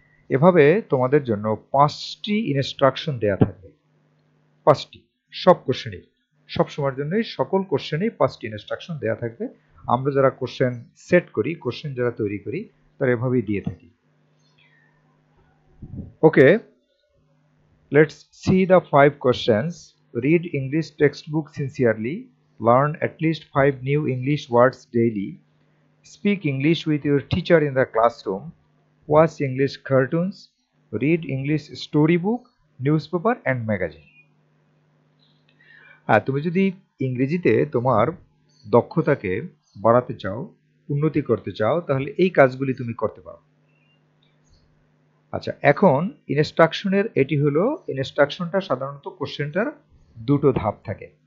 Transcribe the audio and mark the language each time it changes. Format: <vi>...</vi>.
<bn>এভাবে তোমাদের জন্য 5টি ইনস্ট্রাকশন দেয়া থাকবে। 5টি, সব কোশ্চেনই, সব সময়ের জন্যই সকল কোশ্চেনেই 5টি ইনস্ট্রাকশন দেয়া থাকবে। আমরা যারা কোশ্চেন সেট করি, কোশ্চেন যারা তৈরি করি, তারা এভাবেই দিয়ে থাকি।</bn> <en>Okay, let's see the 5 questions. Read English textbook sincerely. Learn at least 5 new English words daily. Speak English with your teacher in the classroom. Watch English cartoons. Read English storybook, newspaper and magazine.</en> <bn>তুমি যদি ইংরেজিতে তোমার দক্ষতাকে বাড়াতে চাও, উন্নতি করতে চাও, তাহলে এই কাজগুলি তুমি করতে পারো। আচ্ছা, এখন ইনস্ট্রাকশনের এটি হলো ইনস্ট্রাকশনটা সাধারণত কোশ্চেনটার দুটো ধাপ থাকে।</bn>